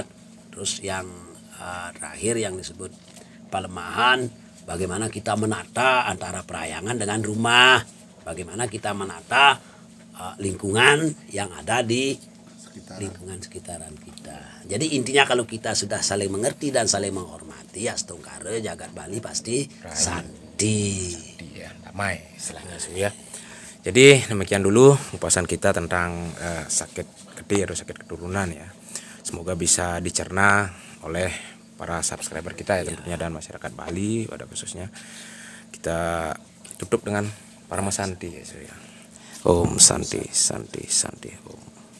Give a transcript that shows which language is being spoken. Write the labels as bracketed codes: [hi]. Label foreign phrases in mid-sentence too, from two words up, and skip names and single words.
[id] Terus yang terakhir yang disebut pelemahan, bagaimana kita menata antara perayangan dengan rumah, bagaimana kita menata lingkungan yang ada di lingkungan sekitaran kita. Jadi intinya kalau kita sudah saling mengerti dan saling menghormati, ya setungkara jagat Bali pasti santi. Ya, damai istilahnya Su ya. Jadi demikian dulu pengupasan kita tentang sakit gede atau sakit keturunan ya. Semoga bisa dicerna oleh para subscriber kita ya tentunya dan masyarakat Bali pada khususnya. Kita tutup dengan Parama Santi ya Su ya. [sa] Om Santi, Santi, Santi. Om.